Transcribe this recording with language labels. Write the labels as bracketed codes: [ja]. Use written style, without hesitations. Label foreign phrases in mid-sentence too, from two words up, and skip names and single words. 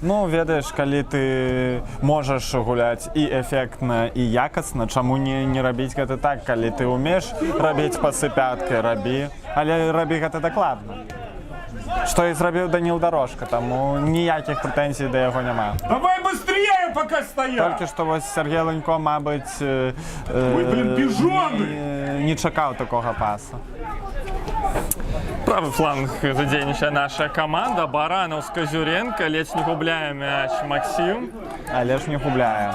[be] Ведаеш, калі ты можаш гуляць і эфектна, і якасна, чаму не рабіць гэта так? Калі ты ўмееш рабіць пасы пяткай, рабі, але рабі гэта дакладна. Што і зрабіў Даніл Дорожка, таму ніякіх прэтэнзій да яго няма. [ru] Давай быстрее, пока стоят! [be] Толькі што вось Сергей Лынько, мабыць, не чакаў такога паса. Правы фланг задзейнічае наша каманда. Баранаў з Казюренка, ледзь не губляе мяч Максім. Але ж не губляе.